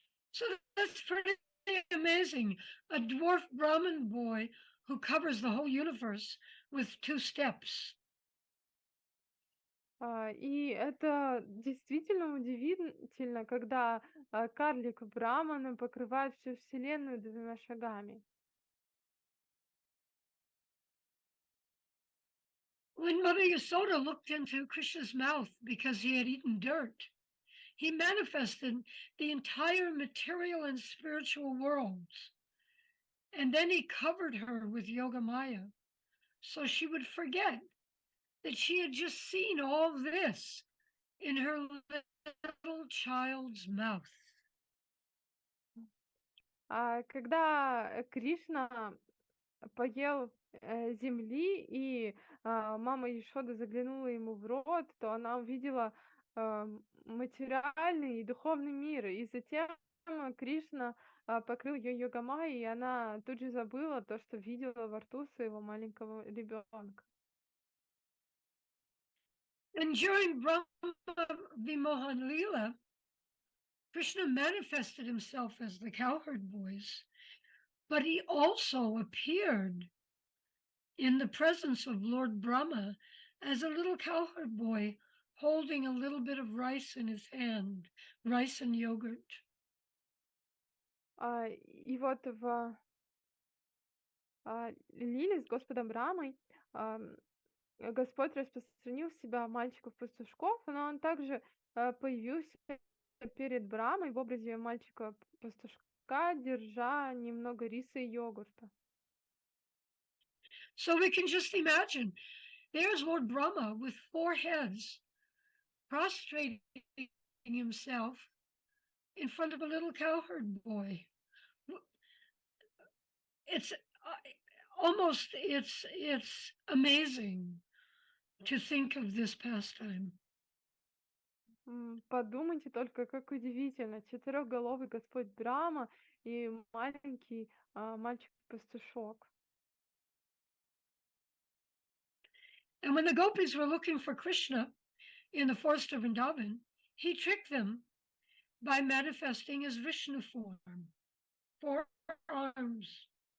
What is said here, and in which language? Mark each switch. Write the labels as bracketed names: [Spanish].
[English] So that's pretty amazing. A dwarf Brahmin boy who covers the whole universe with 2 steps. [Russian] И это действительно удивительно, когда карлик Брамана покрывает всю Вселенную 2 шагами. [English] When Mother Yasoda looked into Krishna's mouth because he had eaten dirt, he manifested the entire material and spiritual worlds. And then he covered her with Yoga Maya. so she would forget that she had just seen all this in her little child's mouth. [Russian] Когда Кришна поел земли, и мама Ешода заглянула ему в рот, то она увидела материальный и духовный мир. И затем Кришна покрыл ее йогамай, и она тут же забыла то, что видела во рту своего маленького ребенка. [English] And during Brahma Vimohan Leela, Krishna manifested himself as the cowherd boys, but he also appeared in the presence of Lord Brahma as a little cowherd boy holding a little bit of rice in his hand, rice and yogurt. [Russian] И вот в Лиле с Господом Рамой Господь распространил себя мальчиков-пастушков, но он также появился перед Брамой в образе мальчика-пастушка, держа немного риса и йогурта. [English] So we can just imagine, there's Lord Brahma with 4 heads, prostrating himself in front of a little cowherd boy. It's almost, it's amazing to think of this pastime. [Russian] Подумайте только, как удивительно. Четырехголовый Господь Брама и маленький мальчик-пастушок. [English] And when the gopis were looking for Krishna in the forest of Vrindavan, he tricked them by manifesting his Vishnu form, 4 arms.